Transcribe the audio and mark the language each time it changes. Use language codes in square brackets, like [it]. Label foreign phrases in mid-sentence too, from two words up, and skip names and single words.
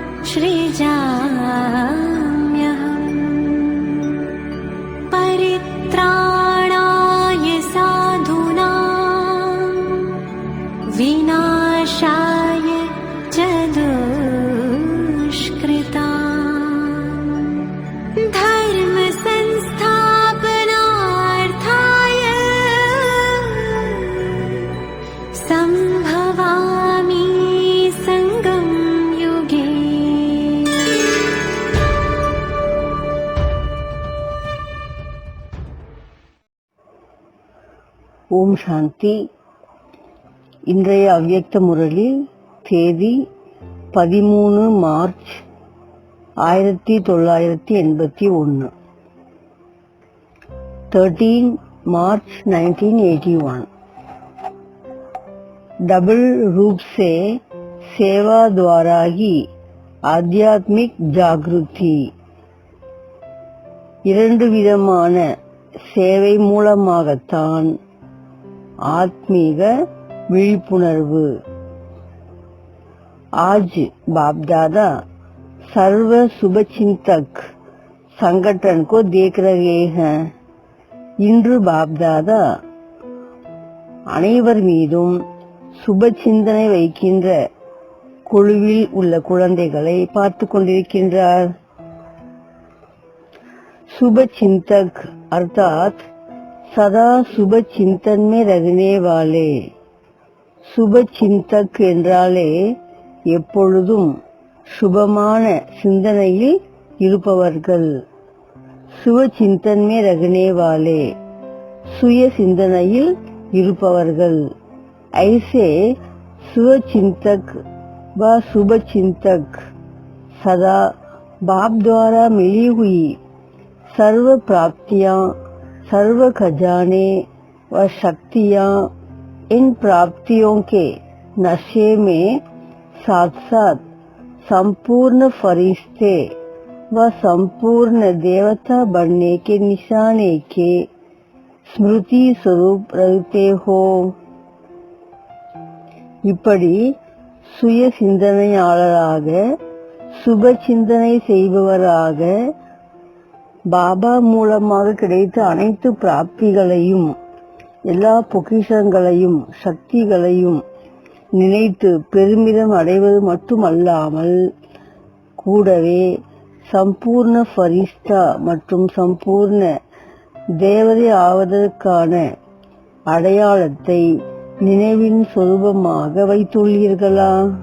[sa] सृजाम्यहम् परित्राणाय साधूनां विनाशाय च दुष्कृताम् धर्म संस्थापनार्थाय संभवामि संगम युगे। ஓம் சாந்தி. [ta] இன்றைய அவ்யக்த முரளி தேதி 13 மார்ச் 1981, 13 मार्च 1981। [hi] डबल रूप से सेवा द्वारा ही आध्यात्मिक जागृति। [ta] இரண்டு விதமான சேவை மூலமாகத்தான் ஆத்மீக விழிப்புணர்வு। [hi] आज बाप दादा सर्व शुभचिंतक संगठन को देख रहे हैं। [ta] இன்று பாப் தாதா அனைவர் மீதும் சுப சிந்தனை வைக்கின்ற குழுவில் உள்ள குழந்தைகளை பார்த்து கொண்டிருக்கின்றார்। [hi] शुभ चिंतक अर्थात सदा शुभ चिंतन में रहने वाले। शुभ चिंतक [ta] என்றாலே எப்பொழுதும் சுபமான சிந்தனையில் இருப்பவர்கள்। [hi] शुभ चिंतन में रहने वाले [ta] சுய சிந்தனையில் இருப்பவர்கள்। [hi] ऐसे शुभ चिंतक व शुभ चिंतक सदा बाप द्वारा मिली हुई सर्व प्राप्तियां, सर्व खजाने व शक्तियां, इन प्राप्तियों के नशे में साथ साथ संपूर्ण फरिश्ते व संपूर्ण देवता बनने के निशाने के स्मृति स्वरूप रहते हो। [ta] இப்படி சுய சிந்தனையாளராக சுப சிந்தனை செய்பவராக பாபா மூலமாக கிடைத்த அனைத்து பிராப்திகளையும், எல்லா பொக்கிஷங்களையும், சக்திகளையும் நினைத்து பெருமிதம் அடைவது மட்டுமல்லாமல் கூடவே சம்பூர்ண ஃபரிஷ்தா மற்றும் சம்பூர்ண தேவதை ஆவதற்கான அடையாளத்தை நினைவின் சொரூபமாக வைத்துள்ளீர்களா?